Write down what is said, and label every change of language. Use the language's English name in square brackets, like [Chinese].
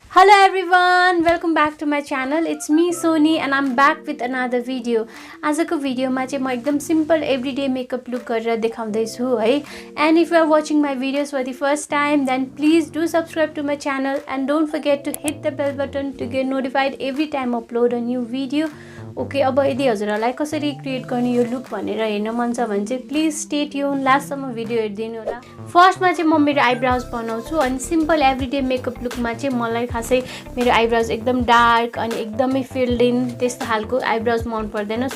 [English] Hello everyone, welcome back to my channel. It's me Soni and I'm back with another video. [Nepali] आजको भिडियोमा चाहिँ म एकदम simple everyday makeup look गरेर देखाउँदै छु है. [English] And if you are watching my videos for the first time, then please do subscribe to my channel and don't forget to hit the bell button to get notified every time I upload a new video. [Nepali] Okay, अब यदि हजुरहरूलाई कसरी create गर्ने यो look भनेर हेर्न मन छ भने चाहिँ प्लिज स्टे ट्युन, लास्टसम्म भिडियो हेरिदिनु होला. फर्स्टमा चाहिँ म मेरो आइब्राउज बनाउँछु अनि सिम्पल एभ्रीडे मेकअप लुकमा चाहिँ मलाई खासै मेरो आइब्राउज एकदम डार्क अनि एकदमै फिल्ड इन त्यस्तो खालको आइब्राउज मन पर्दैन.